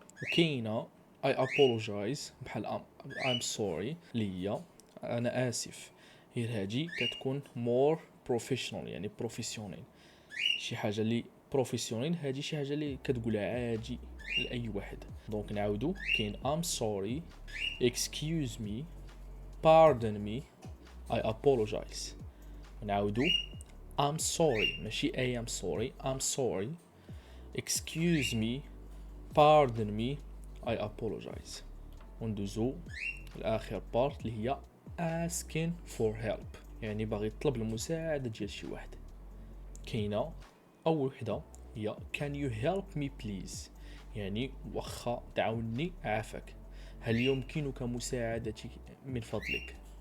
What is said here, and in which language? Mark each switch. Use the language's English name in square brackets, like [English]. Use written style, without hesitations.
[Arabic] وكاينه [English] I apologize [Arabic] بحال [English] I'm sorry [Arabic] اللي هي انا اسف. هي هادي كتكون [English] more professional [Arabic] يعني بروفيسيونيل، شي حاجه اللي بروفيسيونيل. هادي شي حاجه اللي كتقولها عادي لاي واحد. دونك نعاودو كاين [English] I'm sorry, excuse me, pardon me, I apologize. [Arabic] نعاودو [English] I'm sorry [Arabic] ماشي [English] I am sorry، I'm sorry, excuse me, pardon me, I apologize. [Arabic] وندوزو الاخر بارت اللي هي [English] asking for help. [Arabic] يعني باغي تطلب المساعده ديال شي واحد. كاينه اول وحده هي [English] can you help me please، [Arabic] يعني واخا تعاوني عافاك، هل يمكنك مساعدتي من فضلك.